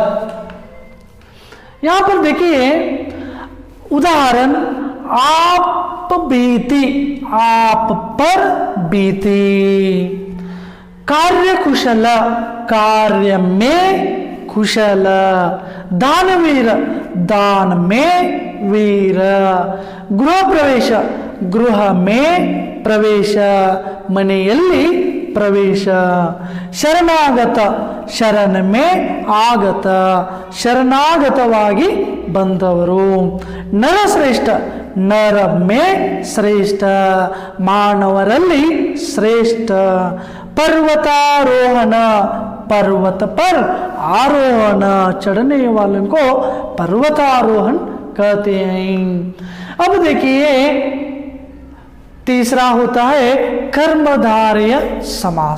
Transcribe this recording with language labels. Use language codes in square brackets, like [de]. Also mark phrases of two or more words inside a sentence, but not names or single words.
[hi] यहां पर देखिए उदाहरण, आप बीती, आप पर बीती। कार्य कुशल, कार्य में कुशल। दानवीर, दान में वीर। गृह प्रवेश, गृह में प्रवेश, [kn] ಮನೆಯಲ್ಲಿ ಪ್ರವೇಶ. ಶರಣಾಗತ, [hi] शरण में आगत, [kn] ಶರಣಾಗತವಾಗಿ ಬಂದವರು. ನರಶ್ರೇಷ್ಠ, [hi] नर में श्रेष्ठ, [kn] ಮಾನವರಲ್ಲಿ ಶ್ರೇಷ್ಠ. [hi] पर्वतारोहण, पर्वत पर आरोहण, चढ़ने वालों को पर्वतारोहण कहते हैं। अब देखिए तीसरा होता है कर्मधारय समास।